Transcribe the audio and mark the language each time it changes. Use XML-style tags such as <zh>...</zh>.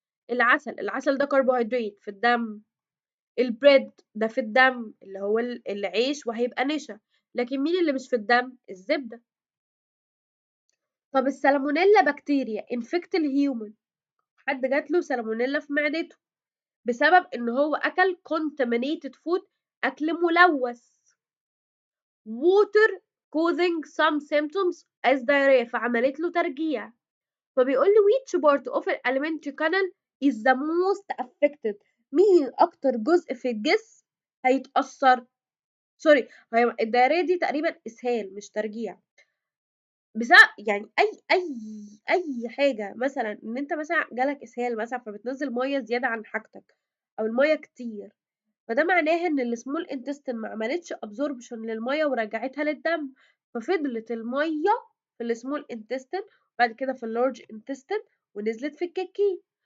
<ar>العسل ده كربوهيدرات في الدم. البريد ده في الدم اللي هو العيش وهيبقى نشا. لكن مين اللي مش في الدم؟ الزبدة. طب السالمونيلا بكتيريا انفكت الهيومن، حد جات له سالمونيلا في معدته بسبب ان هو اكل contaminated food، اكل ملوث.</ar> <en>water causing some symptoms as diarrhea،</en> <ar>فعملت له ترجيع. فبيقول لي</ar> <en>which part of the alimentary canal is the most affected؟</en> <ar>مين اكتر جزء في الجسم هيتأثر؟ سوري، هي الدايرية دي تقريبا اسهال مش ترجيع. بسبب يعني اي حاجة، مثلا ان انت مثلا جالك اسهال مثلا فبتنزل مية زيادة عن حاجتك او المية كتير، فده معناه ان السمول انتستين ما عملتش ابزوربشن للميه ورجعتها للدم، ففضلت الميه في السمول انتستين وبعد كده في اللارج انتستين ونزلت في الكاكين.</ar>